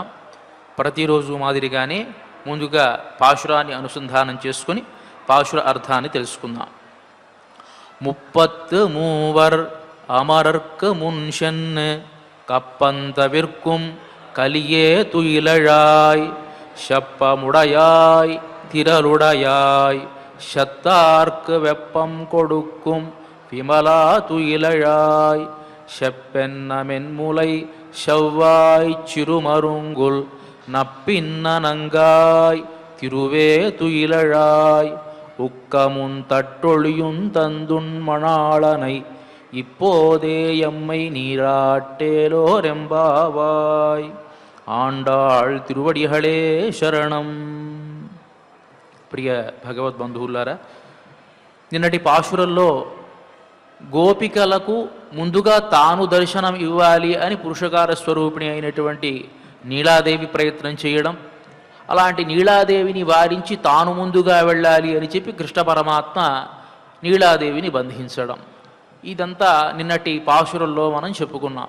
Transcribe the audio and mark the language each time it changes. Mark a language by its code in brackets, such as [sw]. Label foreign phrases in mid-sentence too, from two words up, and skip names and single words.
[te] ప్రతిరోజు మాదిరిగానే ముందుగా పాశురాన్ని అనుసంధానం చేసుకుని పాశుర అర్థాన్ని తెలుసుకుందాం. [ta] 33 அமரர்க்கு முன்சென்று கப்பம்தவிர்க்கும் கலியே துயிலெழாய் ஷப்பமுடையாய் திரளுடையாய் ஷத்தார்க்கு வெப்பம் கொடுக்கும் விமலா துயிலழாய் செப்பென்னமென்முலை செவ்வாய் சிறுமருங்குல் நப்பின்னனங்காய் திருவே துயிலழாய் உக்கமுன் தட்டொழியுந் தந்துன் மணாளனை இப்போதே எம்மை நீராட்டேலோரெம்பாவாய். ஆண்டாள் திருவடிகளே சரணம். [te] ప్రియ భగవద్బంధువులారా, నిన్నటి పాశురంలో గోపికలకు ముందుగా తాను దర్శనం ఇవ్వాలి అని పురుషకార స్వరూపిణి అయినటువంటి నీలాదేవి ప్రయత్నం చేయడం, అలాంటి నీలాదేవిని వారించి తాను ముందుగా వెళ్ళాలి అని చెప్పి కృష్ణ పరమాత్మ నీలాదేవిని బంధించడం, ఇదంతా నిన్నటి పాశురంలో మనం చెప్పుకున్నాం.